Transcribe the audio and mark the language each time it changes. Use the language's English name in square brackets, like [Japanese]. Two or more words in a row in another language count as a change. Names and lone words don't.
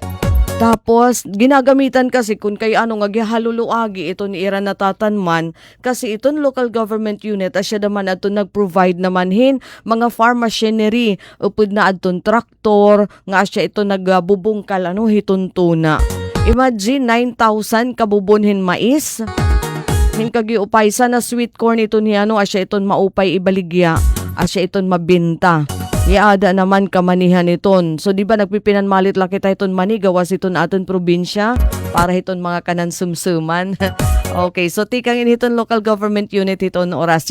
[Waray] Tapos, ginagamitan kasi kung kay ano nga gihaluluagi ito ni ira natatanman kasi iton [English] local government unit [Waray] asya naman ato nag-provide naman hin mga [English] farm machinery [Waray] upod na aton traktor nga asya ito nagbubungkal ano hiton tuna. Imagine 9,000 kabubunhin mais. Hin kagiupay sa na [English] sweet corn [Waray] ito ni ano asya iton maupay ibaligya asya iton mabinta. Iada naman kamanihan iton. So [Filipino] di ba [Waray] nagpipinanmalit lang kita iton mani gawas iton aton probinsya para iton mga kanan sumsuman. Okay, so tikang initon [English] local government unit [Waray] iton oras.